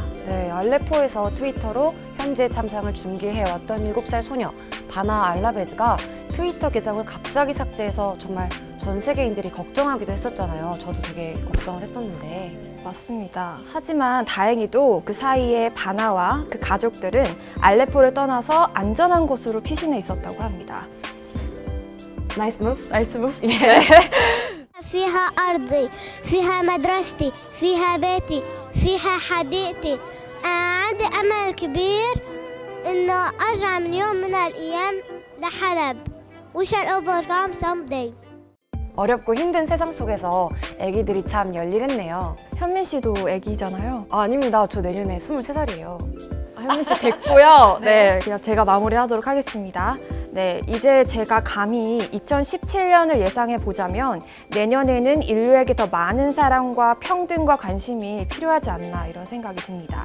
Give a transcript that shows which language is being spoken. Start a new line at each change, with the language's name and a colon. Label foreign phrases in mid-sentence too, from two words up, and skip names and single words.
Korean: 네, 알레포에서 트위터로 현재 참상을 중계해왔던 7살 소녀 바나 알라베드가 트위터 계정을 갑자기 삭제해서 정말 전 세계인들이 걱정하기도 했었잖아요. 저도 되게 걱정을 했었는데. 맞습니다. 하지만 다행히도 그 사이에 바나와 그 가족들은 알레포를 떠나서 안전한 곳으로 피신해 있었다고 합니다.
English: nice move? nice move?
Arabic: فيها أرضي فيها مدرستي فيها بيتي فيها حديقتي أنا عندي أمل كبير إنه أرجع من يوم من الأيام لحلب
English: We shall overcome someday.
Korean: 어렵고 힘든 세상 속에서 아기들이 참 열일했네요. 현민 씨도 애기잖아요. 아, 아닙니다. 저 내년에 23살이에요. 현민 씨 됐고요. 네, 그냥 제가 마무리하도록 하겠습니다. 네, 이제 제가 감히 2017년을 예상해 보자면 내년에는 인류에게 더 많은 사랑과 평등과 관심이 필요하지 않나 이런 생각이 듭니다.